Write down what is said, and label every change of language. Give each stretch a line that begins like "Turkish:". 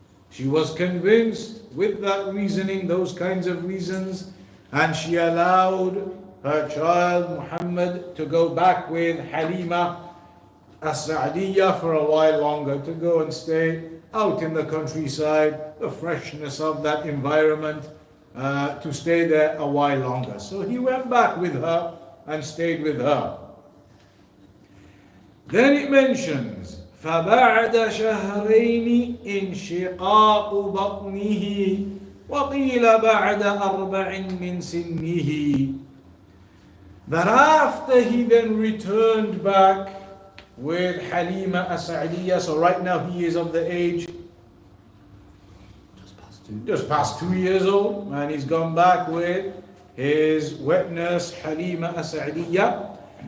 English: She was convinced with that reasoning, those kinds of reasons, and she allowed her child Muhammad to go back with Halima as-Sa'diyya for a while longer, to go and stay out in the countryside, the freshness of that environment, to stay there a while longer. So he went back with her and stayed with her. Then it mentions
Arabic: فَبَعْدَ شَهْرَيْنِ انشِقَاقُ بَطْنِهِ وَقِيلَ بَعْدَ أَرْبَعٍ مِّن سِنِّهِ.
English: That after he then returned back with Halima as-Sa'diyya, so right now he is of the age just past 2 years old, and he's gone back with his wet nurse Halima as-Sa'diyya.